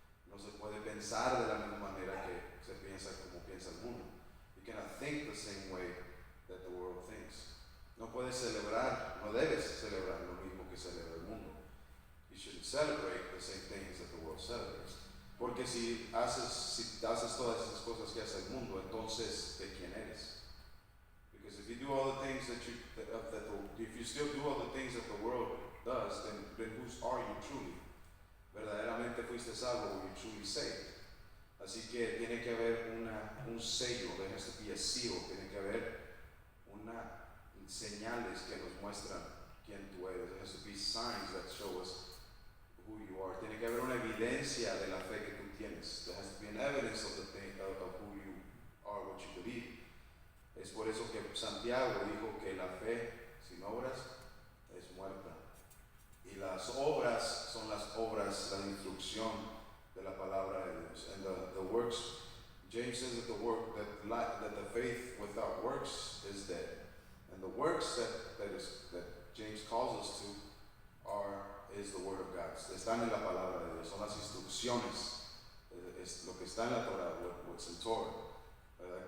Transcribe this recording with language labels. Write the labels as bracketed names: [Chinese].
[Spanish] No se puede pensar de la misma manera que se piensa como piensa el mundo. [English] You cannot think the same way that the world thinks. [Spanish] No puedes celebrar, no debes celebrar lo mismo que celebra el mundo. [English] You shouldn't celebrate the same things that the world celebrates. [Spanish] Porque si haces todas esas cosas que hace el mundo, entonces ¿de quién eres? [English] Because if you do all the things if you still do all the things that the world does, then whose are you truly? [Spanish] Verdaderamente fuiste salvo, [English] were you truly saved? [Spanish] Así que tiene que haber un sello, [English] there has to be a seal, [Spanish] tiene que haber señales que nos muestran quién tú eres. [English] There has to be signs that show us who you are. [Spanish] Tiene que haber una evidencia de la fe que tú tienes. [English] There has to be an evidence of who you are, what you believe. [Spanish] Es por eso que Santiago dijo que la fe sin obras es muerta. Y las obras son las obras, la instrucción de la palabra de Dios. [English] And the works, James says that the faith without works is dead. And the works that James calls us to is the word of God. [Spanish] Están en la palabra de Dios, son las instrucciones, es lo que está en la Torah, [English] what's in Torah, [Spanish] ¿verdad?